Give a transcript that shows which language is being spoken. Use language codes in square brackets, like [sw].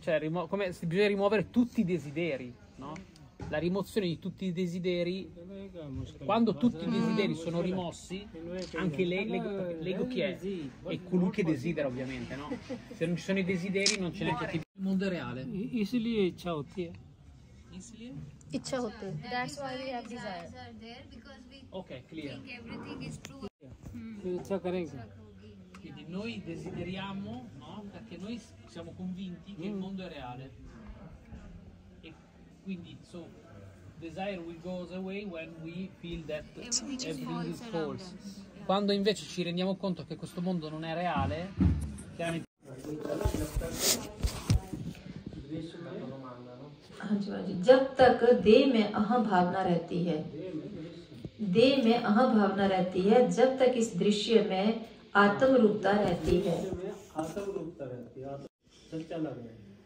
[it] Cioè, bisogna rimuovere tutti i desideri, no? La rimozione di tutti i desideri, quando tutti i desideri sono rimossi, anche l'ego chi è? È colui che desidera, ovviamente, no? Se non ci sono i desideri non c'è neanche il mondo è reale. [hi] इसलिए इच्छा होती है Isliye? इच्छा होती है. [en] That's why we have desires are there because we Ok, clear. think everything is true. [hi] तो इच्छा करेंगे [it] Quindi noi desideriamo, no? Perché noi siamo convinti che il mondo è reale. E quindi, [en] so, desire will goes away when we feel that everything is false. [it] Quando invece ci rendiamo conto che questo mondo non è reale, chiaramente... [hi] जब तक देह में अहम भावना रहती है, देह में अहम भावना रहती है, जब तक इस दृश्य में आत्म रूपता रहती है. आत्म रूपता रहती है सच्चा लग रहा है